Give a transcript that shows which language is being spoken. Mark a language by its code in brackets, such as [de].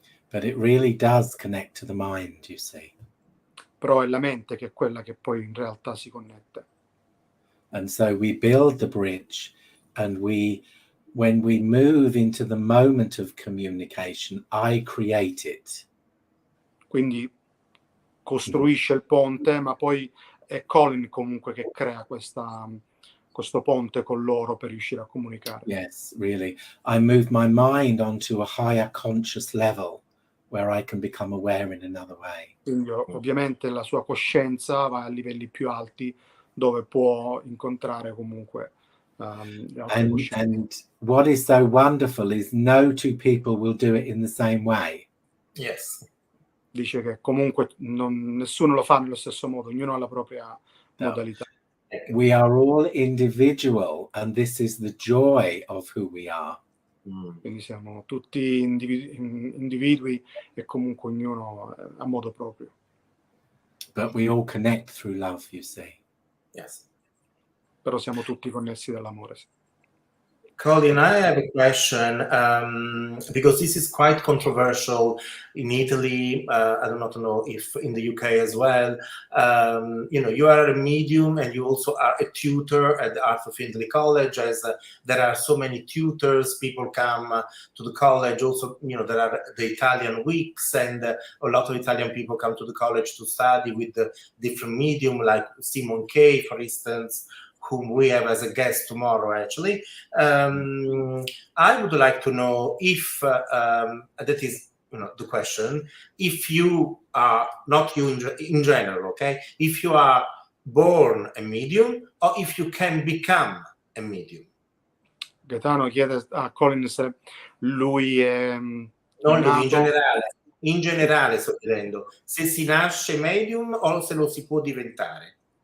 [en] But it really does connect to the mind, you see. [it] Però è la mente che è quella che poi in realtà si connette. [en] And so we build the bridge, and when we move into the moment of communication, I create it. [it] Quindi costruisce il ponte, ma poi è Colin comunque che crea questo ponte con loro per riuscire a comunicare. [en] Yes, really. I move my mind onto a higher conscious level where I can become aware in another way. Quindi ovviamente la sua coscienza va a livelli più alti dove può incontrare comunque le altre coscienze. And what is so wonderful is no two people will do it in the same way. Yes. [it] Dice che comunque nessuno lo fa nello stesso modo, ognuno ha la propria modalità. [en] We are all individual, and this is the joy of who we are. [it] Quindi siamo tutti individui e comunque ognuno a modo proprio. [en] But we all connect through love, you see. Yes. [it] però siamo tutti connessi dall'amore. [en] Colin, I have a question because this is quite controversial in Italy. I do not know if in the UK as well. You are a medium and you also are a tutor at the Arthur Findlay College. As there are so many tutors, people come to the college. Also, there are the Italian weeks, and a lot of Italian people come to the college to study with the different medium, like Simon Kay, for instance, whom we have as a guest tomorrow, actually. I would like to know if, that is the question, if you are, not you in general, okay? If you are born a medium or if you can become a medium. [it] Gaetano chiede a Colin se lui è Non lui, nato... in generale sto chiedendo, se si nasce medium o se lo si può diventare.